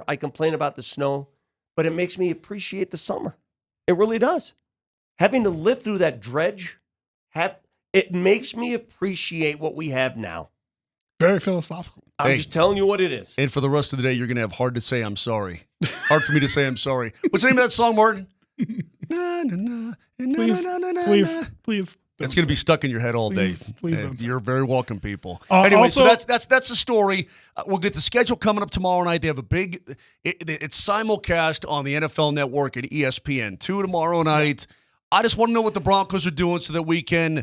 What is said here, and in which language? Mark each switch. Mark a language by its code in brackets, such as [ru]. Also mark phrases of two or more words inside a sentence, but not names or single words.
[en] I complain about the snow. But it makes me appreciate the summer. It really does. Having to live through that dredge, it makes me appreciate what we have now. Very philosophical. I'm just telling you what it is. And for the rest of the day, you're going to have hard to say I'm sorry. Hard for me to say I'm sorry. What's the name of that song, Martin? Na, na, na, na, Please, na, na, na, please, na. please. It's going to be stuck in your head all day. Please don't say You're very welcome, people. Also- Anyway, so that's the story. We'll get the schedule coming up tomorrow night. They have a big it's simulcast on the NFL Network at ESPN 2 tomorrow night. I just want to know what the Broncos are doing so that we can